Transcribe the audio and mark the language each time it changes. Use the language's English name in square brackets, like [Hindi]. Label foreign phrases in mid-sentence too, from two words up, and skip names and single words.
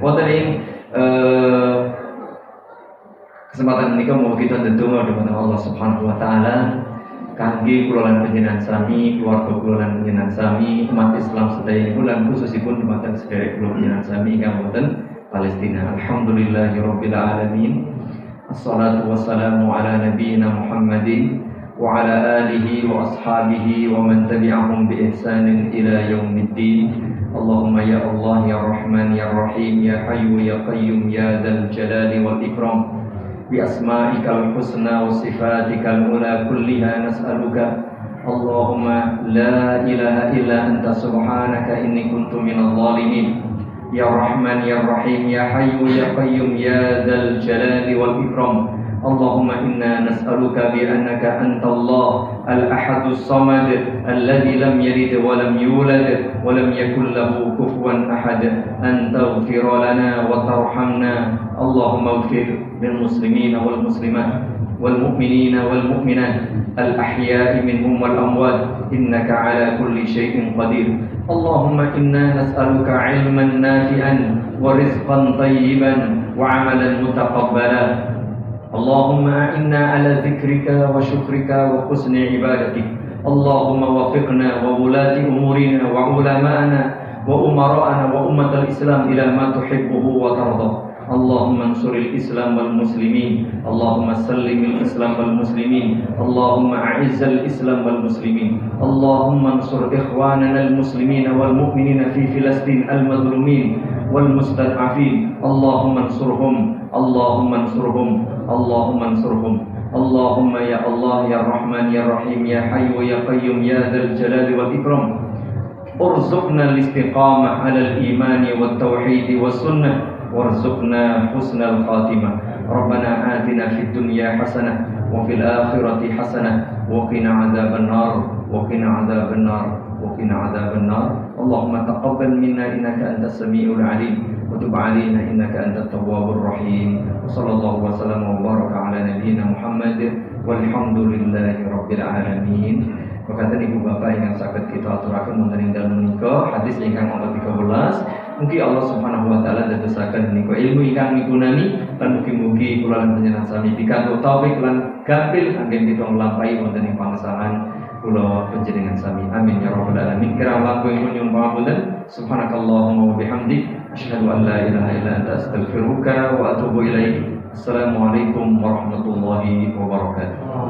[Javanese] Wonten ing kesempatan menika mau kita ndedonga dumateng Allah [Arabic] سبحانه وتعالى [Javanese] kangge kula lan panjenengan sami, keluarga kula lan panjenengan sami, umat Islam sedaya lan khususipun dumateng sedherek kula panjenengan sami ingkang wonten Palestina. [Arabic] الحمد لله رب العالمين. الصلاة والسلام على نبينا محمد وعلى آله وأصحابه ومن تبعهم بإحسان إلى يوم الدين. اللهم يا الله يا رحمن يا رحيم يا حي يا قيوم يا ذا الجلال والإكرام. بأسمائك الحسنى وصفاتك العلى كلها نسألك. اللهم لا إله إلا أنت سبحانك إني كنت من الظالمين. يا رحمن يا رحيم يا حي يا قيوم يا ذا الجلال والإكرام. اللهم إنا نسألك بأنك أنت الله الأحد الصمد الذي لم يلد ولم يولد ولم يكن له كفوا أحد أن تغفر لنا وترحمنا. اللهم اغفر للمسلمين والمسلمات والمؤمنين والمؤمنات الأحياء منهم والأموات إنك على كل شيء قدير. اللهم إنا نسألك علما نافعا ورزقا طيبا وعملا متقبلا. اللهم إنا على ذكرك وشكرك وحسن عبادتك. اللهم وفقنا وولاة أمورنا وعلماءنا وأمراءنا وأمة الإسلام إلى ما تحبه وترضى. اللهم انصر الإسلام والمسلمين. اللهم سلم الإسلام والمسلمين. اللهم أعز الإسلام والمسلمين. اللهم انصر إخواننا المسلمين والمؤمنين في فلسطين المظلومين والمستضعفين. اللهم انصرهم. اللهم انصرهم. اللهم انصرهم. اللهم يا الله يا رحمن يا رحيم يا حي يا قيوم يا ذا الجلال والإكرام. ارزقنا الاستقامة على الإيمان والتوحيد والسنة. وارزقنا حسن الخاتمة. ربنا آتنا في الدنيا حسنة وفي الآخرة حسنة وقنا عذاب النار وقنا عذاب النار وقنا عذاب النار. اللهم تقبل منا إنك أنت السميع العليم وتب علينا إنك أنت التواب الرحيم. صلى الله وسلم وبارك على نبينا محمد والحمد لله رب العالمين. [Javanese] Makaten ibu bapak ingkang saged kita aturaken wonten ing dalem menika hadis ingkang nomor 13. Mugi Allah [Arabic] سبحانه وتعالى [Javanese] dadosaken menika ilmu ingkang migunani lan mugi-mugi kula lan panjenengan sami pikantuk taufik lan gampil kangge kita nglampahi wonten ing pangsahan kula panjenengan sami. [Arabic] آمين يا رب العالمين. [Javanese] Kirang langkung nyuwun pangapunten. [Arabic] سبحانك اللهم وبحمدك أشهد أن لا إله إلا أنت أستغفرك وأتوب إليك. السلام عليكم ورحمة الله وبركاته.